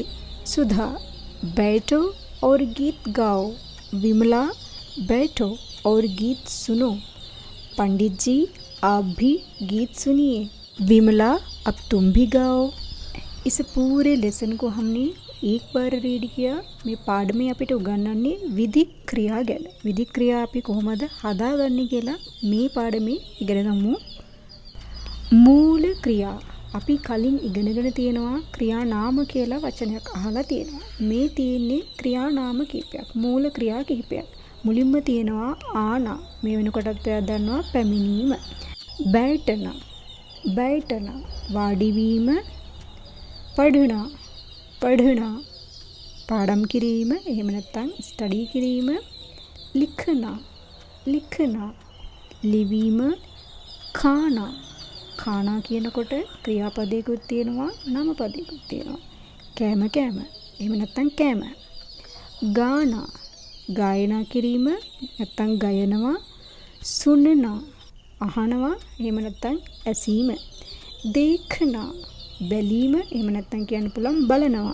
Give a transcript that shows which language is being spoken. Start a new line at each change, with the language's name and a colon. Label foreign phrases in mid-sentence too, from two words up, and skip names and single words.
Hindi: सुधा बैठो और गीत गाओ। विमला बैठो और गीत सुनो। पंडित जी आप भी गीत सुनिए। विमला अब तुम भी गाओ। इस पूरे लेसन को हमने एक बार रीड किया.
Sinhala: මේ පාඩමේ අපිට උගන්වන්නේ විධි ක්‍රියා ගැන. විධි ක්‍රියා අපි කොහොමද හදාගන්නේ කියලා මේ පාඩමේ ඉගෙන ගමු. මූල ක්‍රියා අපි කලින් ඉගෙනගෙන තියෙනවා. ක්‍රියා නාම කියලා වචනයක් අහලා තියෙනවා. මේ තියෙන්නේ ක්‍රියා නාම කිහිපයක්. මූල ක්‍රියා කිහිපයක්. මුලින්ම තියෙනවා ආනා. මේ වෙනකොටත් ඔයා දන්නවා පැමිණීම.
Hindi: बैठना बैठना
Sinhala: වාඩි වීම,
Hindi: पढ़ना पढ़ना
Sinhala: පාඩම් කිරීම, එහෙම නැත්නම් ස්ටඩි කිරීම,
Hindi: लिखना लिखना
Sinhala: ලිවීම,
Hindi: खाना खाना
Sinhala: කියනකොට ක්‍රියාපදයකුත් තියෙනවා, නාමපදයකුත් තියෙනවා. කෑම කෑම, එහෙම නැත්නම් කෑම. गाना ගායනා කිරීම නැත්නම් ගයනවා, सुनना අහනවා, එහෙම නැත්නම් ඇසීම. देखना බැලීම, එහෙම නැත්නම් කියන්න පුළුවන් බලනවා.